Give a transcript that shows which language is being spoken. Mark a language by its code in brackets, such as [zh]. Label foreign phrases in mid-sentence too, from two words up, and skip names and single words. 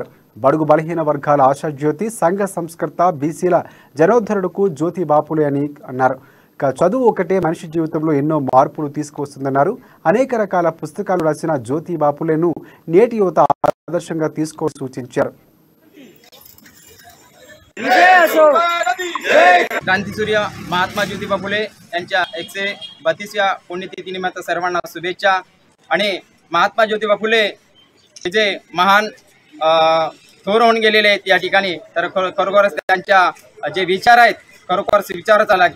[te] బడుగు బలహీన వర్గాల ఆశాజ్యోతి, సంఘ సంస్కర్త, బీసీల జనోద్ధరణకు జ్యోతిబా ఫులే అని అన్నారు. చదువు ఒకటే మనిషి జీవితంలో ఎన్నో మార్పులు తీసుకువస్తుందన్నారు. అనేక రకాల పుస్తకాలు రాసిన జ్యోతిబా ఫులేను నేటి యువత ఆదర్శంగా తీసుకోవాలని సూచించారు. [mr] क्रांतीसूर्य महात्मा ज्योतिबा फुले यांच्या 132व्या पुण्यतिथीनिमित्त सर्वांना शुभेच्छा. आणि महात्मा ज्योतिबा फुले हे जे महान थोर होऊन गेलेले आहेत या ठिकाणी, तर खरोखरच त्यांच्या जे विचार आहेत खरोखर विचारच लागतात.